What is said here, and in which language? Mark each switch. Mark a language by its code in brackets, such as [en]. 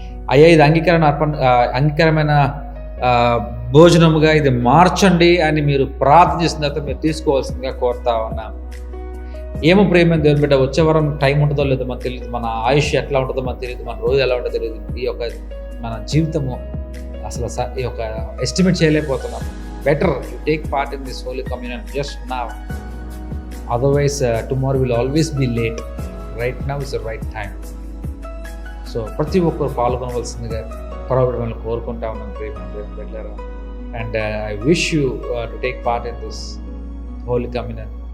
[te] అయ్యా ఇది అంగీకారమైన భోజనముగా ఇది మార్చండి అని మీరు ప్రార్థన చేసిన తర్వాత మీరు తీసుకోవాల్సిందిగా కోరుతా ఉన్నాం. ఏమో ప్రేమ దేవుని బిడ్డ, వచ్చే వారం టైం ఉంటుందో లేదో మనకు తెలియదు, మన ఆయుష్ ఎట్లా ఉంటుందో మనకు తెలియదు, మన రోజు ఎలా ఉంటుందో తెలియదు. ఈ యొక్క మన జీవితము అసలు ఈ యొక్క ఎస్టిమేట్ చేయలేకపోతున్నాం. [en] Better you take part in this Holy Communion just now. Otherwise, tomorrow will always be late. Right now is the right time. [te] So, ప్రతి ఒక్కరు పాల్గొనవలసిందిగా పరవడమని కోరుకుంటా ఉన్నాను ప్రియమైన బిడ్డలారా. [en] And I wish you to take part in this Holy Communion.